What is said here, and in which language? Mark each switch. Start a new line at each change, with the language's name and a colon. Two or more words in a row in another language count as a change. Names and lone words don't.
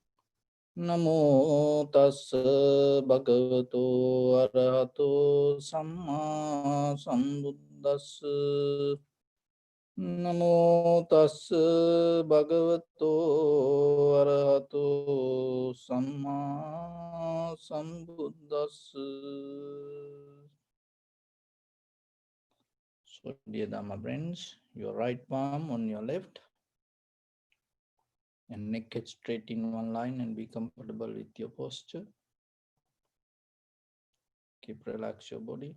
Pali: Namo tassa bhagavato arahato samma sambuddhassa. Namo tassa bhagavato arahato samma sambuddhassa.
English: So, dear Dhamma friends, your right palm on your left and neck head straight in one line and be comfortable with your posture. Keep relax your body.